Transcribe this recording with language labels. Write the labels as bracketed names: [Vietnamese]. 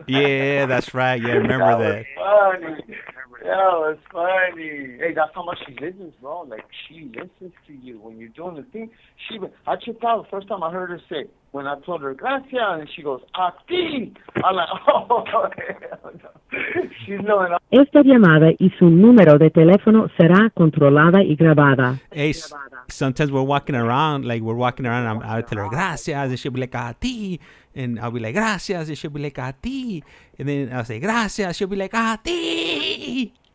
[English] Yeah, that's right. Yeah, I remember that. Funny. That was funny. Hey, that's how much she listens, bro. Like, she listens to you when you're doing the thing. I tripped out the first time I heard her say, when I told her, gracias, and she goes, [Spanish] a ti. [English] I'm like, oh, hell no. She's knowing. [Spanish] Esta llamada y su número de teléfono será controlada y grabada. [English] Hey, sometimes we're walking around, and I'll tell her, gracias, and she'll be like, [Spanish] a ti. [English] And I'll be like, gracias, and she'll be like, [Spanish] a ti. [English] And then I'll say, gracias, she'll be like, a ti.